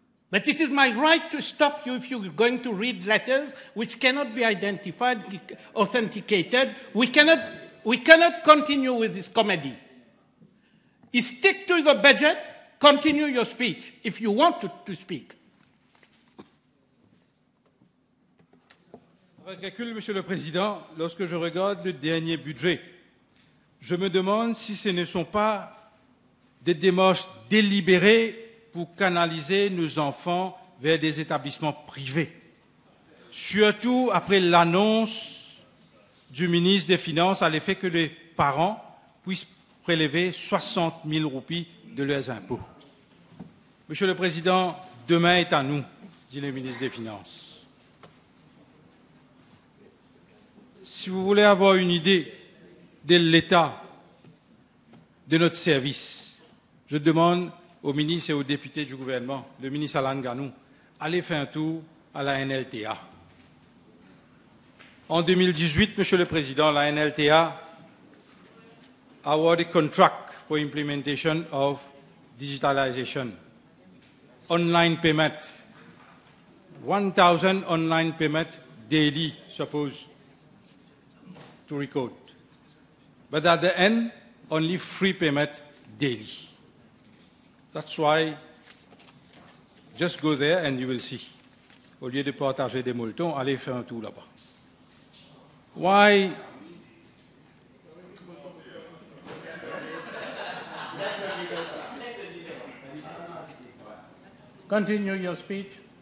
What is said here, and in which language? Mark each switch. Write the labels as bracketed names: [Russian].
[English] But it is my right to stop you if you're going to read letters which cannot be identified, authenticated. We cannot continue with this comedy. Stick to the budget, continue your speech if you want to speak. [French] Avec recul, Monsieur le Président, lorsque je regarde le dernier budget, je me demande si ce ne sont pas des démarches délibérées pour canaliser nos enfants vers des établissements privés. Surtout après l'annonce du ministre des Finances à l'effet que les parents puissent prélever 60 000 roupies de leurs impôts. Monsieur le Président, demain est à nous, dit le ministre des Finances. Si vous voulez avoir une idée de l'état de notre service, je demande au ministre et aux députés du gouvernement, le ministre Alan Ganou, allez faire un tour à la NLTA. En 2018, Monsieur le Président, la [English] NLTA awarded contract for implementation of digitalization, online payment, 1,000 online payment daily supposed to record. But at the end, only free payment daily. That's why, just go there and you will see. [French] Au lieu de partager des molletons, allez faire un tour là-bas. [English] Why? Continue your speech.